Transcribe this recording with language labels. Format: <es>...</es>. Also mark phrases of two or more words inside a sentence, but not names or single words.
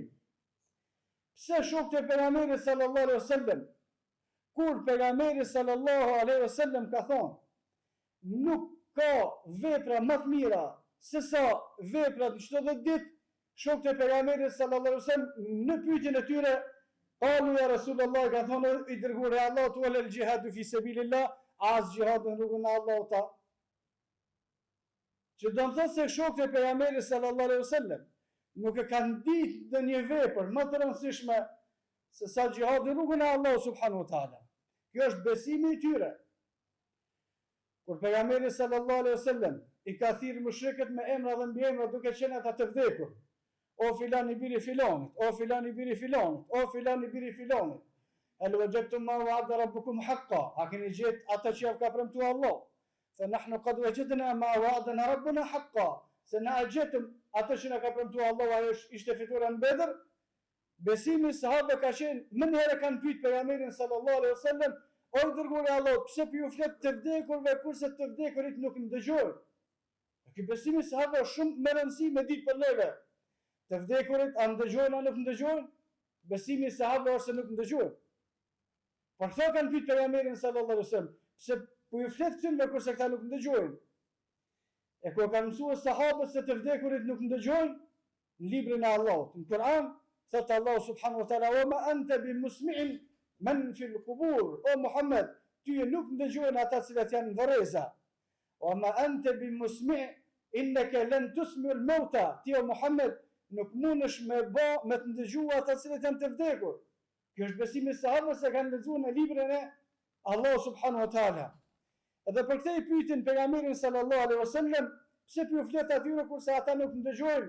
<sq>Pse shokët e pejgamberit</sq> <ar>صلى الله عليه وسلم,</ar> <sq>kur pejgamberi</sq> <ar>صلى الله عليه وسلم</ar> <sq>ka thonë, nuk ka vepra më të mira se sa veprat në çdo ditë, shokët e pejgamberit</sq> <ar>صلى الله عليه وسلم</ar> <sq>në pyetjen e tyre,</sq> <ar>قالوا يا رسول الله,</ar> <sq>ka thonë i dërguari i Allahut,</sq> <ar>ولا الجهاد في سبيل الله,</ar> <sq>as jihadu në rrugën e Allahut. Që do të thotë se shokët e pejgamberit</sq> <ar>صلى الله عليه وسلم</ar> <sq>nuk e kanë ditë në një vepër më të rëndësishme se sa jihadi në rrugën e Allahut</sq> <ar>سبحانه وتعالى.</ar> <sq>Kjo është besimi i tyre. Kur pejgamberi</sq> <ar>صلى الله عليه وسلم</ar> <sq>i ka thirrë mushrikët me emra dhe mbiemra duke qenë ata të vdekur, o filan i biri filonit, o filan i biri filonit, o filan i biri filonit,</sq> <ar>هل وجدتم ما وعد ربكم حقا,</ar> <sq>a keni gjetë ata që ka premtuar Allah?</sq> <ar>فنحن قد وجدنا ما وعدنا ربنا حقا,</ar> <sq>se na gjetëm atë që na ka premtuar Allah, ajo ishte fitura në Bedër. Besimi i sahabëve ka qenë, më njëherë kanë pyet pejgamberin</sq> <ar>صلى الله عليه وسلم,</ar> <sq>o dërguari i Allahut, pse po ju flet të vdekurve kurse të vdekurit nuk ndëgjojnë? Ky besimi i sahabëve është shumë më rëndësi me ditë për neve. Të vdekurit a ndëgjojnë a nuk ndëgjojnë? Besimi i sahabëve është se nuk ndëgjojnë. Por këto kanë pyet pejgamberin</sq> <ar>صلى الله عليه وسلم,</ar> <sq>pse po ju flet këtyre kurse këta nuk ndëgjojnë? E kur kanë mësuar sahabët se të vdekurit nuk ndëgjojnë, në librin e Allahut, në Kur'an, thot Allah</sq> <ar>سبحانه وتعالى: "وما أنت بمسمع من في القبور",</ar> <sq>o Muhammed, ty nuk ndëgjojnë ata që janë në varreza.</sq> <ar>"وما أنت بمسمع إنك لن تسمع الموتى",</ar> <sq>ti o Muhammed nuk mundesh me të ndëgjuar ata që janë të vdekur. Kjo është besimi i sahabëve se kanë lexuar në librin e Allah</sq> <ar>سبحانه وتعالى.</ar> <sq>Edhe për këtë i pyetin pejgamberin</sq> <ar>صلى الله عليه وسلم,</ar> <sq>pse po flet atyre kurse ata nuk ndëgjojnë?</sq>